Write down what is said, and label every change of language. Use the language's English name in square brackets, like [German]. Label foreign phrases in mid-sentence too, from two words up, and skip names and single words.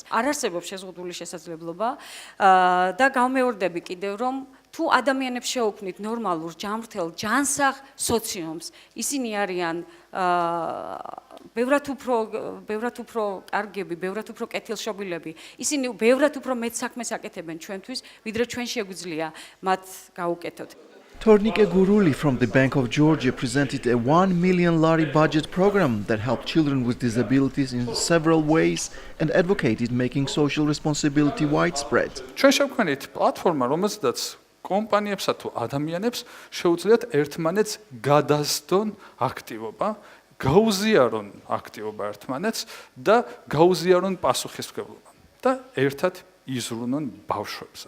[Georgian] არ არსებობს შეზღუდული შესაძლებლობა და გამეორდები კიდევ რომ თუ ადამიანებს შეუქმნით ნორმალურ ჯანმრთელ ჯანსაღ სოციუმს, ისინი არიან ბევრად უფრო კარგები, ბევრად უფრო კეთილშობილები. ისინი ბევრად უფრო მეტ საქმეს აკეთებენ ჩვენთვის, ვიდრე ჩვენ შეგვიძლია მათ გაუკეთოთ. [English] Tornike Guruli from the Bank of Georgia presented a 1 million lari budget program that helped children with disabilities in several ways and advocated making social responsibility widespread. [Georgian] ჩვენ შევქმნით პლატფორმა, რომელზედაც კომპანიებსა თუ ადამიანებს შეუძლიათ ერთმანეთს გადასდონ აქტივობა, გაუზიარონ აქტივობა ერთმანეთს და გაუზიარონ პასუხისმგებლობა და ერთად იზრუნონ ბავშვებზე.